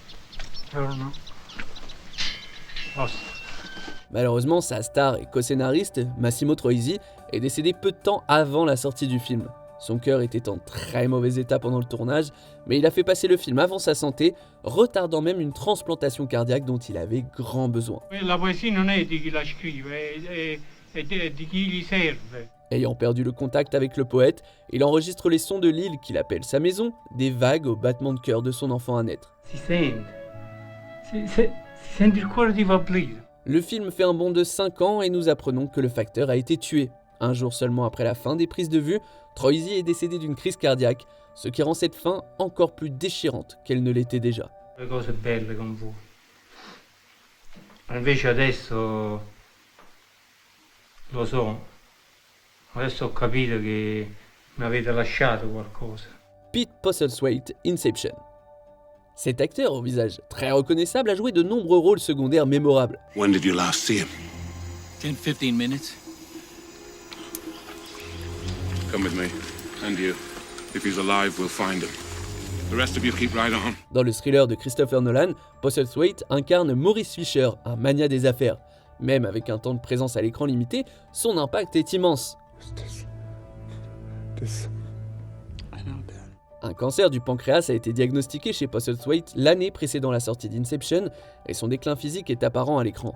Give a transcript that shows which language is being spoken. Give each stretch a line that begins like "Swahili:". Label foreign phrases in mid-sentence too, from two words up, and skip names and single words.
French: Malheureusement, sa star et co-scénariste, Massimo Troisi, est décédé peu de temps avant la sortie du film. Son cœur était en très mauvais état pendant le tournage, mais il a fait passer le film avant sa santé, retardant même une transplantation cardiaque dont il avait grand besoin.
Italian: La poesia non è di chi la scrive, è di chi gli serve.
French: Ayant perdu le contact avec le poète, il enregistre les sons de l'île qu'il appelle sa maison, des vagues au battement de cœur de son enfant à naître.
Italian: Si sente il cuore ti fa aprire.
French: Le film fait un bond de 5 ans et nous apprenons que le facteur a été tué. Un jour seulement après la fin des prises de vue, Troisi est décédé d'une crise cardiaque, ce qui rend cette fin encore plus déchirante qu'elle ne l'était déjà.
Italian: Le cose belle con voi. Invece adesso lo so. Adesso ho capito che mi avete lasciato qualcosa.
French: Pete Postlethwaite, Inception. Cet acteur, au visage très reconnaissable, a joué de nombreux rôles secondaires mémorables.
English: When did you last see him? 10-15 minutes. Come with me. And you. If he's alive, we'll find him. The rest of you keep right on.
French: Dans le thriller de Christopher Nolan, Postlethwaite incarne Maurice Fisher, un magnat des affaires. Même avec un temps de présence à l'écran limité, son impact est immense. Un cancer du pancréas a été diagnostiqué chez Postlethwaite l'année précédant la sortie d'Inception et son déclin physique est apparent à l'écran.